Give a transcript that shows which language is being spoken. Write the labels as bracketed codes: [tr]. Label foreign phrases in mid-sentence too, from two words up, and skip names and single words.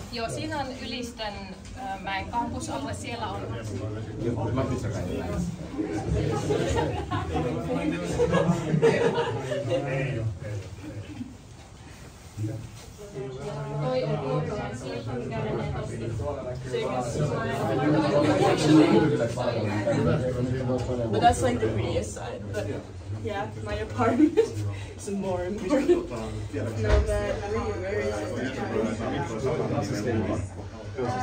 [fi] Joo, siinä on Ylistön mäen kampusalue, siellä on. Toi on vuokralainen sieltä, mikä menee [en] But that's like the prettiest side. But yeah, my apartment is more important. No, that very nice.